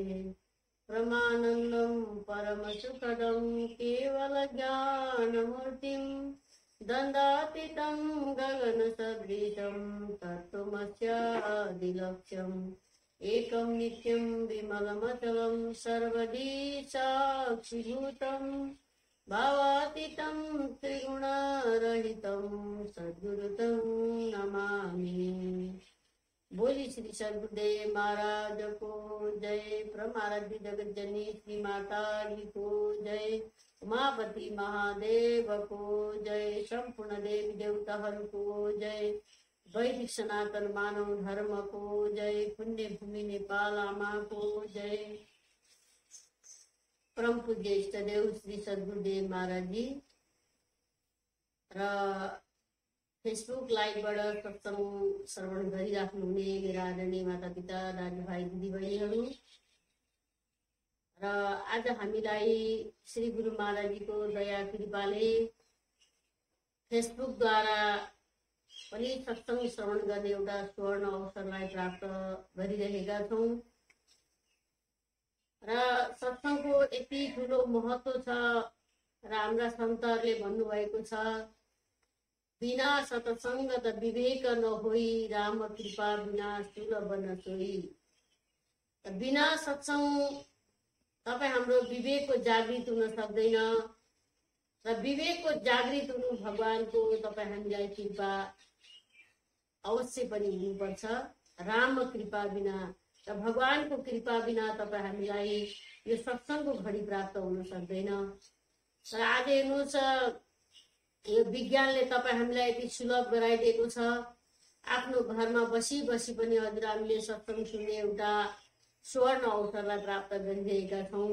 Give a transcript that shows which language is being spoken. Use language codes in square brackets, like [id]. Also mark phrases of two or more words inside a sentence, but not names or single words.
[sa] परमानन्दं परमसुखदं केवलज्ञानमूर्तिं दण्डातीतं गगनसदृशं तत्त्वमस्यादिलक्ष्यम् एकं नित्यं विमलमचलं सर्वदी साक्षिभूतं भावातीतं त्रिगुणरहितं सद्गुरुतं नमामि। [ne] बोली श्री सद्गुरुदेव महाराज को जय। परमाराध्य जगत जननी श्री माता जी को जय। उमापति महादेव को जय। संपूर्ण देवी देवताहरूको जय। वैदिक सनातन मानव धर्म को जय। पुण्य भूमि नेपाल आमा को जय। परम पूज्य इष्टदेव श्री सद्गुरुदेव महाराज जी र फेसबुक लाइभबाट सत्संग श्रवण गरिराख्नुहुने मेरा आदरणीय माता पिता दाजुभाइ दिदीबहिनीहरू र आज हामीलाई श्री गुरु महाराजजीको दया कृपाले फेसबुकद्वारा पनि सत्संग श्रवण गर्ने एउटा स्वर्ण अवसरलाई प्राप्त गरिरहेका छौँ र सत्संगको यति ठुलो महत्त्व छ र हाम्रा सन्तहरूले भन्नुभएको छ, [awa] बिना सत्संग त विवेक नहोई, राम कृपा बिना सुलभ न सोई। [ne] बिना सत्संग तपाईँ हाम्रो विवेकको जागृत हुन सक्दैन र विवेकको जागृत हुनु भगवानको तपाईँ हामीलाई कृपा अवश्य पनि हुनुपर्छ। राम कृपा बिना र भगवानको कृपा बिना तपाईँ हामीलाई यो सत्संगको घडी प्राप्त हुन सक्दैन। र आज हेर्नुहोस्, यो विज्ञानले तपाईँ हामीलाई यति सुलभ गराइदिएको छ। आफ्नो घरमा बसी बसी पनि हजुर हामीले सत्संग सुन्ने एउटा स्वर्ण अवसरलाई प्राप्त गरिरहेका छौँ।